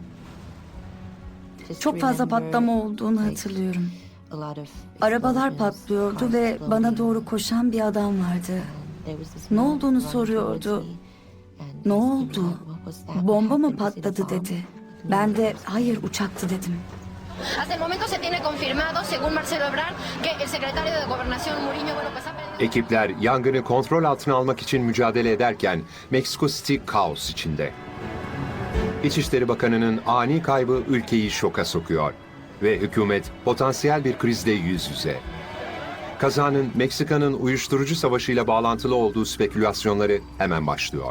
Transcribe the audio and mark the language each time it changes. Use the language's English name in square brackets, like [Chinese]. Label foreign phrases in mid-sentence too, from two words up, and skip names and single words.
[Turkish] Çok fazla patlama olduğunu hatırlıyorum. Arabalar patlıyordu ve bana doğru koşan bir adam vardı. Ne olduğunu soruyordu. Ne oldu? Bomba mı patladı dedi. Ben de hayır uçaktı dedim. [Spanish] Hasta el momento se tiene confirmado, según Marcelo Ebrard, que el secretario de Gobernación Murillo bueno pues ha perdido... [Turkish] Ekipler yangını kontrol altına almak için mücadele ederken Meksiko City kaos içinde. İçişleri Bakanı'nın ani kaybı ülkeyi şoka sokuyor ve hükümet potansiyel bir krizle yüz yüze. Kazanın Meksika'nın uyuşturucu savaşıyla bağlantılı olduğu spekülasyonları hemen başlıyor.